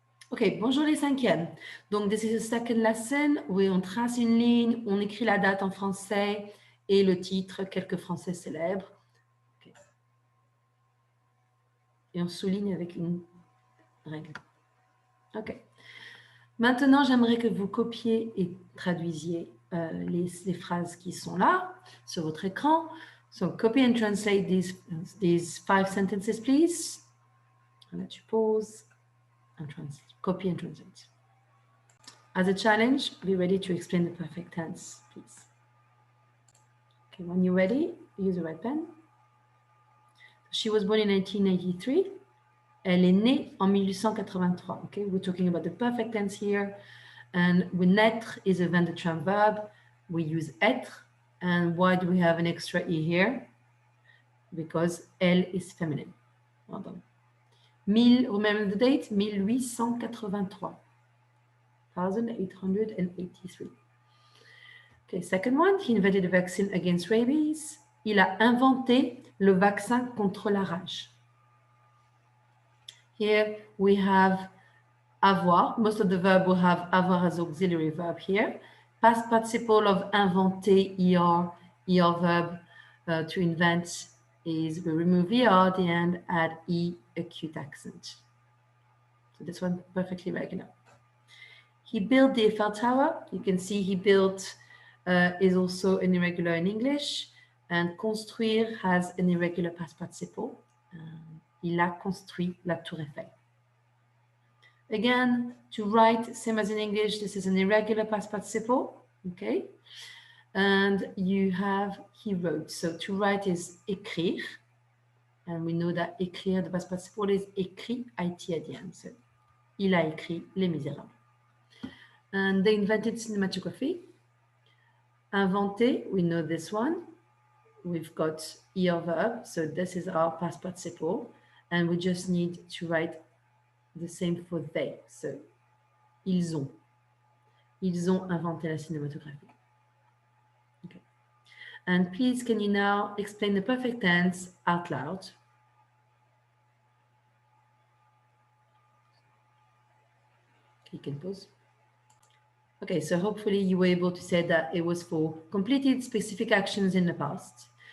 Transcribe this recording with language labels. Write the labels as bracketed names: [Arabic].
[French] Ok, bonjour les cinquièmes. Donc, [English] this is the second lesson [French] où on trace une ligne, on écrit la date en français et le titre, quelques Français célèbres. Okay. Et on souligne avec une règle. Ok. Maintenant, j'aimerais que vous copiez et traduisiez les phrases qui sont là sur votre écran. [English] So, copy and translate these 5 sentences, please. I'll let you pause and translate. Copy and translate. As a challenge, be ready to explain the perfect tense, please. Okay, when you're ready, use the red pen. She was born in 1983. [French] Elle est née en 1883. [English] Okay, we're talking about the perfect tense here. And with naître is a Van de Tramp verb. We use être. And why do we have an extra E here? Because elle is feminine. Well done. Remember the date? 1883. 1883. Okay, second one, he invented a vaccine against rabies. [French] Il a inventé le vaccin contre la rage. [English] Here we have avoir. Most of the verb will have avoir as auxiliary verb here. Past participle of inventer, er verb to invent is we remove er at the end, add e acute accent. So this one perfectly regular. He built the Eiffel Tower. You can see he built is also an irregular in English. And construire has an irregular past participle. [French] Il a construit la Tour Eiffel. [English] Again, to write, same as in English, this is an irregular past participle, okay? And you have he wrote. So to write is écrire. And we know that écrire, the past participle is écrit, it at the end. [French] So, il a écrit Les Misérables. [English] And they invented cinematography. Inventer, we know this one. We've got er verb, so this is our past participle. And we just need to write the same for they. [French] So, ils ont. Ils ont inventé la cinématographie. [English] Okay. And please, can you now explain the perfect tense out loud? You can pause. Okay, so hopefully you were able to say that it was for completed specific actions in the past.